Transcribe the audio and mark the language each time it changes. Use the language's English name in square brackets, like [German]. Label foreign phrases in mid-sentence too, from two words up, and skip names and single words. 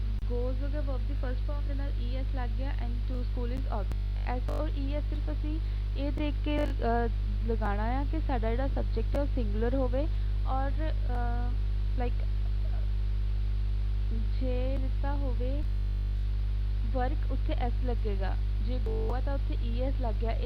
[English] goes [Hindi] हो गया [English] verb ਦੀ first form [Punjabi] ਦੇ ਨਾਲ [English] es [Punjabi] ਲੱਗ ਗਿਆ [English] and to school is object। [Punjabi] as और es ਸਿਰਫ ਅਸੀਂ ਇਹ ਦੇਖ ਕੇ ਲਗਾਉਣਾ ਆ ਕਿ ਸਾਡਾ ਜਿਹੜਾ subject ਹੈ ਉਹ singular ਹੋਵੇ ਔਰ like ਜੇ ਦਿੱਤਾ ਹੋਵੇ work ਉੱਥੇ s ਲੱਗੇਗਾ, ਜੇ go ਆ ਤਾਂ ਉੱਥੇ es ਲੱਗ ਗਿਆ।